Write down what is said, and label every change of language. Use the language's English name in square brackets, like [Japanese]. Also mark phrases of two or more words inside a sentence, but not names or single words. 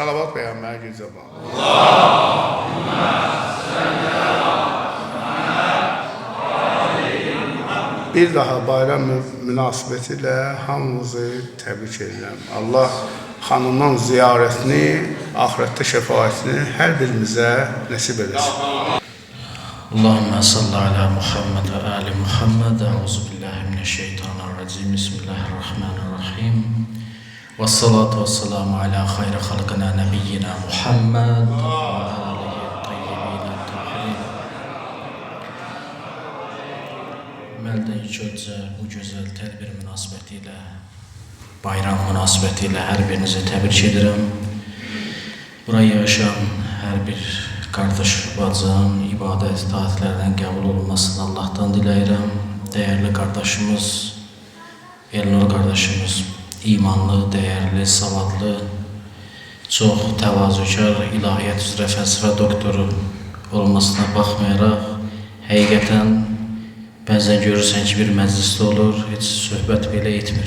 [Azerbaijani] Salavat Peyğəmbər güzəban. Allahümmə bir daha bayram münasibəti ilə hamımızı təbrik edirəm. Allah xanımın ziyarətini, ahirətdə şəfaətini hər birimizə nəsib eləsin. [Arabic] اللهم صل على محمد وآل محمد. أعوذ بالله من الشيطان الرجيم. بسم الله الرحمن الرحيم. والصلاة والسلام على خير خلقه نبينا محمد وآله الطيبين الطاهرين. [Turkish] Melden içölce bu güzel tedbir münasibetiyle, bayram münasibetiyle her birinizi tebrik ederim. [Azerbaijani] Buraya yaşayan her bir kardeş bacım, ibadet taatlerden qəbul olunmasını Allah'tan diləyirəm. [Turkish] Değerli kardeşimiz, Elnur kardeşimiz, imanlı, değerli, [Azerbaijani] savadlı, çox təvazökar, ilahiyyat üzrə fəlsəfə doktoru olmasına baxmayaraq, həqiqətən bəzən görürsən ki, bir məclisdə olur, heç söhbət belə etmir.